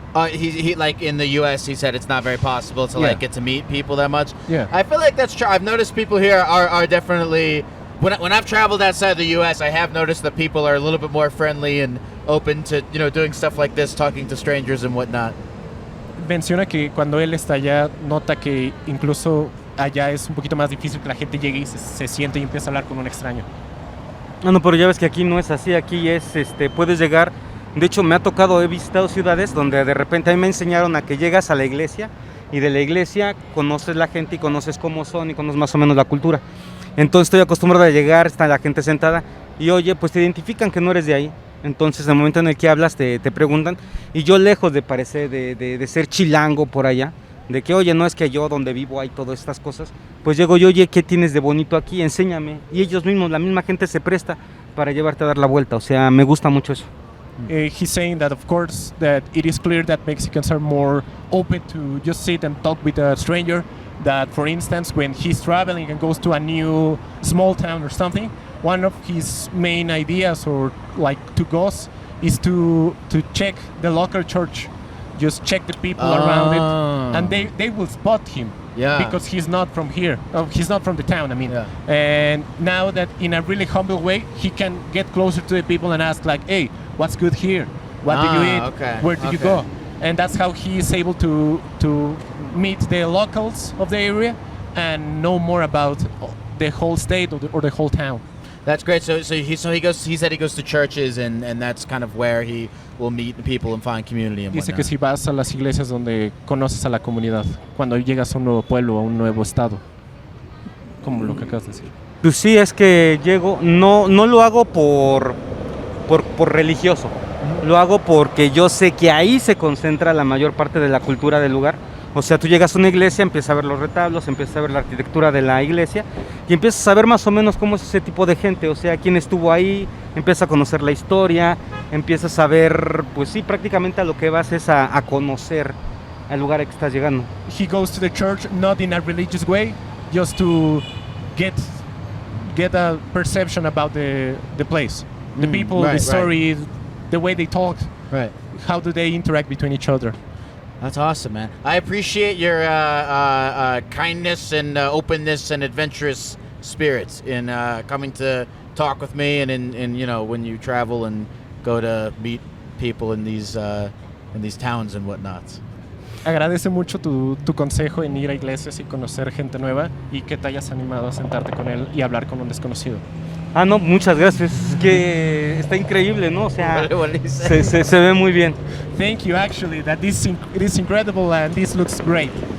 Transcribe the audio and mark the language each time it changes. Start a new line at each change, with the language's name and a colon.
English: He like in the U.S. He said it's not very possible to like get to meet people that much. Yeah. I feel like that's true. I've noticed people here are definitely when I've traveled outside the U.S. I have noticed that people are a little bit more friendly and open to doing stuff like this, talking to strangers and whatnot.
Spanish: Menciona que cuando él está allá nota que incluso allá es un poquito más difícil que la gente llegue y se siente y empiece a hablar con un extraño. No, pero ya ves que aquí no es así, aquí es, puedes llegar, de hecho me ha tocado, he visitado ciudades donde de repente a mí me enseñaron a que llegas a la iglesia y de la iglesia conoces la gente y conoces cómo son y conoces más o menos la cultura. Entonces estoy acostumbrado a llegar, está la gente sentada y oye, pues te identifican que no eres de ahí. Entonces en el momento en el que hablas te preguntan y yo lejos de parecer, de ser chilango por allá, de que oye, no es que yo donde vivo hay todas estas cosas, pues llego yo, oye, ¿qué tienes de bonito aquí? Enséñame. Y ellos mismos, la misma gente se presta para llevarte a dar la vuelta, o sea, me gusta mucho eso.
English: He's saying that of course that it is clear that Mexicans are more open to just sit and talk with a stranger, that for instance when he's traveling and goes to a new small town or something, one of his main ideas or like to goes is to check the local church. Just check the people around it, and they will spot him. Yeah. Because he's not from here. He's not from the town, I mean. Yeah. And now that in a really humble way, he can get closer to the people and ask like, hey, what's good here? What do you eat? Okay, Where do you go? And that's how he is able to meet the locals of the area and know more about the whole state or the whole town. That's great. So he said he goes to churches and that's kind of where he will meet people and find community and
Spanish: Dice
English: whatnot.
Spanish: que si vas a las iglesias donde conoces a la comunidad, cuando llegas a un nuevo pueblo, a un nuevo estado, como lo que acabas de decir. Pues sí, es que llego, no lo hago por religioso, lo hago porque yo sé que ahí se concentra la mayor parte de la cultura del lugar. O sea, tú llegas a una iglesia, empiezas a ver los retablos, empiezas a ver la arquitectura de la iglesia y empiezas a ver más o menos cómo es ese tipo de gente, o sea, quién estuvo ahí, empiezas a conocer la historia, empiezas a ver, pues sí, prácticamente a lo que vas es a conocer al lugar al que estás llegando.
English: He goes to the church not in a religious way, just to get a perception about the place, the people, right, the story, the way they talk, Right. how do they interact between each other. That's awesome, man. I appreciate your kindness and openness and adventurous spirits in coming to talk with me and in when you travel and go to meet people in these towns and whatnot.
Spanish: Agradece mucho tu consejo en ir a iglesias y conocer gente nueva y que te hayas animado a sentarte con él y hablar con un desconocido. Ah, no, muchas gracias, es que está increíble, ¿no? O sea,
English: What did he say?
Spanish: se ve muy bien.
English: Thank you, actually. That it is incredible and this looks great.